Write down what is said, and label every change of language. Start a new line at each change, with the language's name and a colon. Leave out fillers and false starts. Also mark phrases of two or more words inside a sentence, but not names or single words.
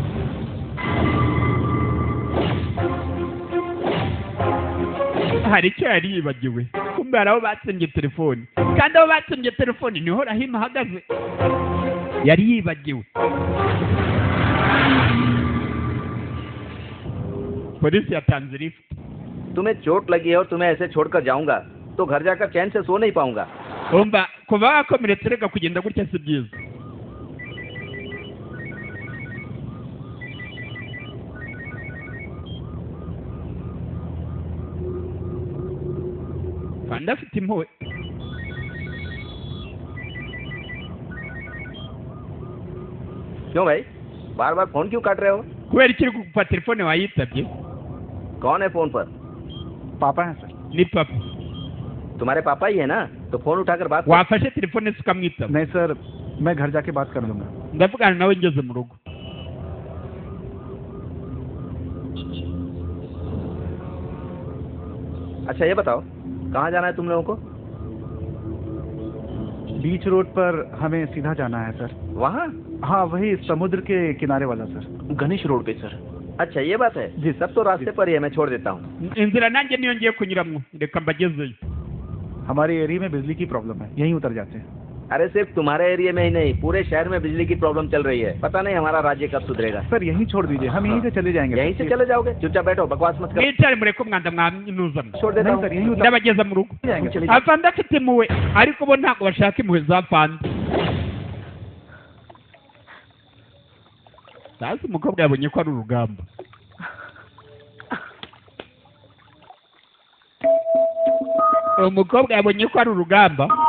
Kinyarwanda: Hari icyo yari yibagiwe, kumbe hari aho batsembye telefoni, kandi aho batsembye telefoni niho Rahima ahagaze. Yari yibagiwe. Polisi yatanze lift.
Hindi: तुम्हें चोट लगी है और तुम्हें ऐसे छोड़कर जाऊंगा तो घर जाकर चैन से सो नहीं पाऊंगा।
Kinyarwanda: Umva kuba wakomeretse reka kugenda gutya si byiza. Kandi afite impuhwe.
Hindi: क्यों भाई बार बार फोन क्यों काट रहे हो?
Kinyarwanda: kubera iki uri kugufa telefone wayitabye?
Hindi: कौन है फोन पर? पापा हैं सर।
Kinyarwanda: Ni papa.
Hindi: तुम्हारे पापा ही है ना, तो फोन उठाकर बात
Kinyarwanda: wafashe telefone se ukamwitaba?
Hindi: नहीं सर, मैं घर जाके बात कर लूंगा।
Kinyarwanda: ndavugana nawe ngeze mu rugo.
Hindi: अच्छा ये बताओ कहाँ जाना है तुम लोगों को? बीच रोड पर हमें सीधा जाना है सर। वहाँ? हाँ वही समुद्र के किनारे वाला सर। गणेश रोड पे सर। अच्छा ये बात है जी, सब तो रास्ते पर ही है, मैं छोड़ देता हूँ।
Kinyarwanda: inzira nanjye niyo ngiye kunyuramo, reka mbagezeyo.
Hindi: हमारे एरिया में बिजली की प्रॉब्लम है, यहीं उतर जाते हैं। अरे सिर्फ तुम्हारे एरिया में ही नहीं, पूरे शहर में बिजली की प्रॉब्लम चल रही है। पता नहीं हमारा राज्य कब सुधरेगा। सर यहीं छोड़ दीजिए, हम यहीं से चले जाएंगे। यहीं से चले जाओगे? चुपचाप बैठो, बकवास मत करो।
Kinyarwanda: mwicare mureke umwanda mwanyuzamo.
Hindi: छोड़ देता हूँ सर यहीं उतर
Kinyarwanda: ndabageza mu rugo.
Hindi: जाएंगे।
Kinyarwanda: afande afite impuhwe ariko bo ntabwo bashaka impuhwe za fande. sasa umukobwa yabonye ko ari urugamba. umukobwa yabonye ko ari urugamba.